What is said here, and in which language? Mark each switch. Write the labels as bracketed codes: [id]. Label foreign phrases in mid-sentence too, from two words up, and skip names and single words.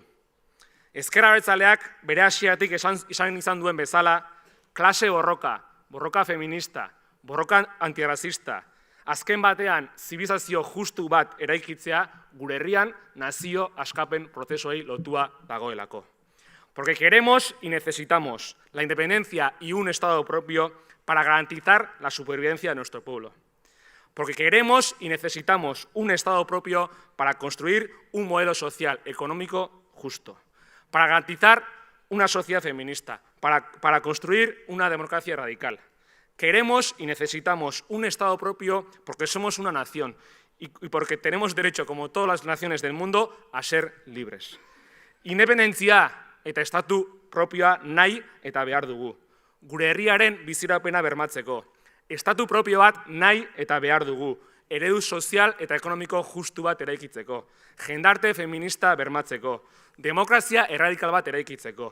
[eu] Ezker Abertzaleak bere hasieratik izan duen bezala, klase borroka, borroka feminista, borroka antirrazista, azken batean zibilizazio justu bat eraikitzea gure herrian nazio askapen prozesuei lotua dagoelako. [es] Porque queremos y necesitamos la independencia y un Estado propio para garantizar la supervivencia de nuestro pueblo. Porque queremos y necesitamos un Estado propio para construir un modelo social, económico justo, para garantizar una sociedad feminista, para construir una democracia radical. Queremos y necesitamos un Estado propio porque somos una nación y porque tenemos derecho, como todas las naciones del mundo, a ser libres. [eu] Independentzia eta estatu propioa nahi eta behar dugu. Gure herriaren bizirapena bermatzeko. Estatu propio bat nahi eta behar dugu. Eredu sozial eta ekonomiko justu bat eraikitzeko. Jendarte feminista bermatzeko. Demokrazia erradikal bat eraikitzeko.